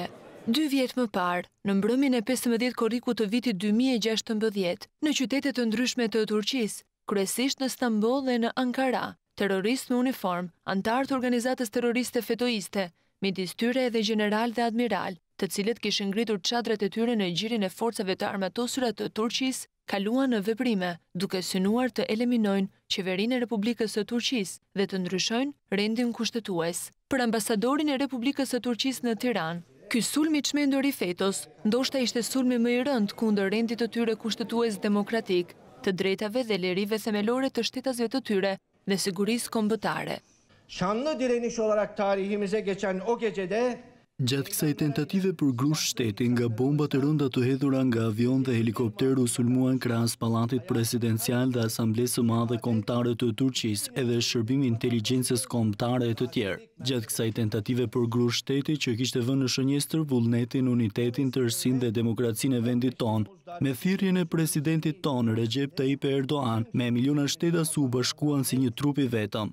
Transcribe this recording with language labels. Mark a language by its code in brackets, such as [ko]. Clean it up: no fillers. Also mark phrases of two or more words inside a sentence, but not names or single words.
[sq] 2 vjet më parë, në mbrëmjen e 15 korrikut të vitit 2016, në qytete të ndryshme të Turqisë, kryesisht në Stamboll dhe në Ankara, terroristë me uniform, antar të organizatës terroriste fetoiste, midis tyre edhe general dhe admiral, të cilët kishin ngritur çadrat e tyre në gjirin e forcave të armatosura të Turqisë, kaluan në veprime, duke synuar të eliminojnë qeverinë e Republikës së Turqisë dhe të ndryshojnë rendin kushtetues. Për ambasadorin e Republikës së Turqisë në Tiranë, ky sulm i çmendur i fetos ndoshta ishte sulmi më i rënd kundër rendit të tyre kushtetues demokratik, të drejtave dhe lirive themelore të shtetasve të tyre dhe sigurisë kombëtare. [tr] Şanlı direniş olarak tarihimize geçen o gecede [sq] Gjatë kësaj tentative për grush shteti, nga bombat e rënda të hedhura nga avion dhe helikopteru sulmuan krahas pallatit presidencial dhe asamblesë së madhe kombëtare të Turqisë, edhe shërbimi inteligjencës kombëtare e të tjerë. Gjatë kësaj tentative për grush shteti që kishte vënë në shënjestër vullnetin, unitetin, tërësinë dhe demokracinë e vendit tonë, me thirrjen e presidentit tonë Recep Tayyip Erdogan, me miliona shtetas u bashkuan si një trup i vetëm.